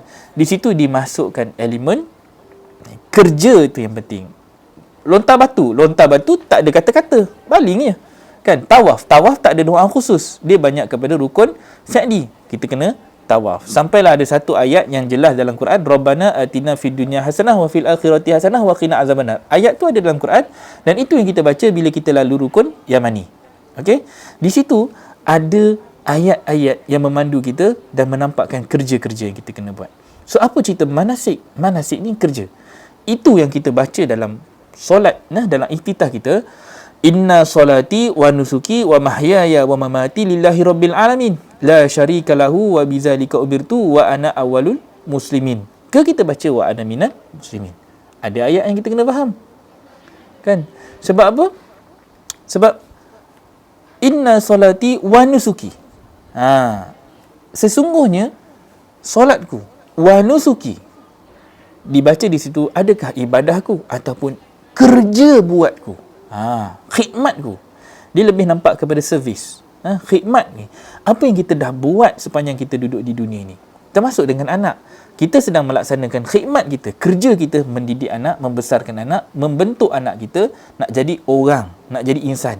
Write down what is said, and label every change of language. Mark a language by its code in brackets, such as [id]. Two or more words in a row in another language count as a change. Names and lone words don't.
[ms] Di situ dimasukkan elemen kerja tu yang penting. Lontar batu tak ada kata-kata, baling je. Kan? Tawaf tak ada doa khusus. Dia banyak kepada rukun fi'li. Kita kena tawaf. Sampailah ada satu ayat yang jelas dalam Quran, [ar] ربنا آتنا في الدنيا حسنة وفي الآخرة حسنة وقنا عذاب النار. [ms] Ayat tu ada dalam Quran dan itu yang kita baca bila kita lalu rukun Yamani. Okey? Di situ ada ayat-ayat yang memandu kita dan menampakkan kerja-kerja yang kita kena buat. So apa cerita manasik? Manasik ni kerja. Itu yang kita baca dalam solat, dalam iftitah kita. [ar] إن صلاتي ونسكي ومحياي ومماتي لله رب العالمين. لا شريك له وبذلك أمرت وأنا أول المسلمين. [ms] Kita baca [ar] وأنا من المسلمين. [ms] Ada ayat yang kita kena faham. Kan? Sebab apa? Sebab [ar] إن صلاتي ونسكي. [ms] Sesungguhnya solatku [ar] ونسكي. [ms] Dibaca di situ, adakah ibadahku ataupun kerja buatku? Khidmatku. Dia lebih nampak kepada servis. Khidmat ni, apa yang kita dah buat sepanjang kita duduk di dunia ni, termasuk dengan anak. Kita sedang melaksanakan khidmat kita, kerja kita mendidik anak, membesarkan anak, membentuk anak kita nak jadi orang, nak jadi insan.